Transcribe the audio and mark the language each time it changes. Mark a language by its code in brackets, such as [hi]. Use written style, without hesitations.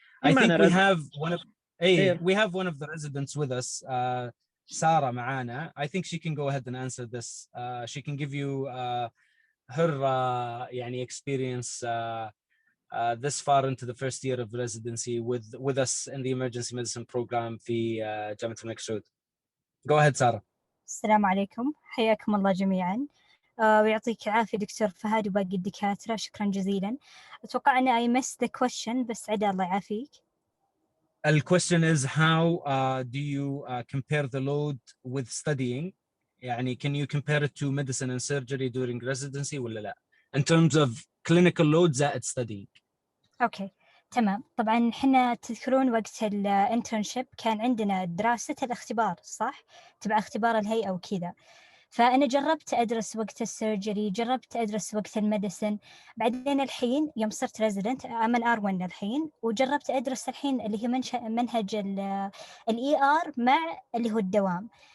[en] I think we have one of the residents with us, Sarah معانا. I think she can go ahead and answer this. She can give you her يعني experience this far into the first year of residency with us in the emergency medicine program في جامعة الملك سعود. Go ahead Sarah. [ar] السلام عليكم، حياكم الله جميعا. ويعطيك العافية دكتور فهد وباقي الدكاترة، شكرا جزيلا. أتوقع أن I missed the question، بس عدا الله يعافيك. [en] The question is how do you compare the load with studying? يعني can you compare it to medicine and surgery during residency ولا لا? In terms of clinical load زائد studying. [ar] أوكي تمام. طبعا حنا تذكرون وقت الانترنشيب كان عندنا دراسة الاختبار صح؟ تبع اختبار الهيئة وكذا. فأنا جربت أدرس وقت السيرجري، جربت أدرس وقت الميديسن، بعدين الحين يوم صرت ريزيدنت من R1 الحين، وجربت أدرس الحين اللي هي منهج ال ER مع اللي هو الدوام.